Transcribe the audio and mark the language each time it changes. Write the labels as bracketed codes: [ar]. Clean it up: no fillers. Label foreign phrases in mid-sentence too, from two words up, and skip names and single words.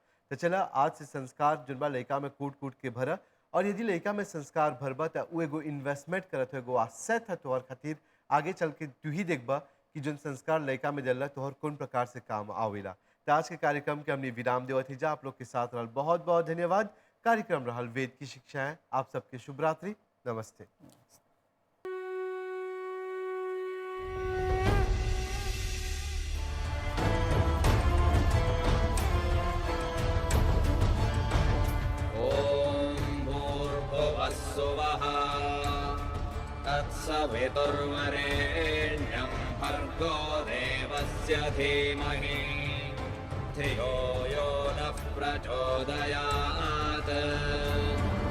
[bho] तो चला आज से संस्कार जोन बा लड़का में कूट कूट के भरा और यदि लड़का में संस्कार भरबा तो वो एगो इन्वेस्टमेंट करत हो एगो आसेट है तोहर खातिर। आगे चल के तू ही देखबा कि जोन संस्कार लड़का में जल्ला तोहर कौन प्रकार से काम आवेला। तो आज के कार्यक्रम के हमने विराम देवत ही जा। आप लोग के साथ रहल बहुत बहुत धन्यवाद। कार्यक्रम रहल वेद की शिक्षाएं। आप सबके शुभ रात्रि, नमस्ते। [sa] सुवः तत्सवितुर्वरेण्यं भर्गो देवस्य धीमहि धियो यो नः प्रचोदयात्।